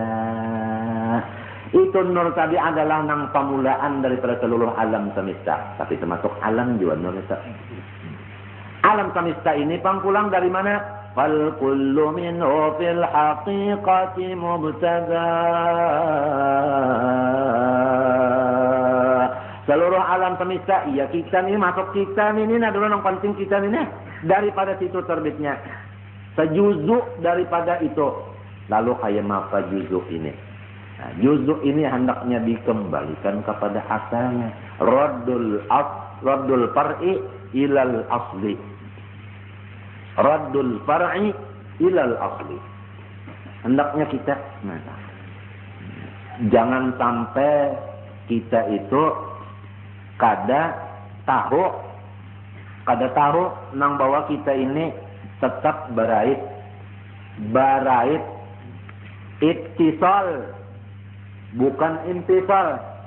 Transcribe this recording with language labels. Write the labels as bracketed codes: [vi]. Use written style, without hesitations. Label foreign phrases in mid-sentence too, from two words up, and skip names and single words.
[bjn] Itu nur tadi adalah nang pamulaan daripada seluruh alam semesta. Tapi termasuk alam juga nur itu. Alam semesta ini pangkulang dari mana? [ar] Fal kullu minhu fil haqiqati mubtada. [bjn] Seluruh alam semesta, iya kita nih masuk kita nih, ini adalah yang penting kita nih. Daripada situ terbitnya. Sejuzuk daripada itu. Lalu kayak apa juzuk ini? Nah, juzuk ini hendaknya dikembalikan kepada asalnya. [ar] Raddul far'i ilal asli. Raddul far'i ilal asli. [bjn] Hendaknya kita, jangan sampai kita itu kada tahu nang bahwa kita ini tetap barait ittisal, bukan intisal.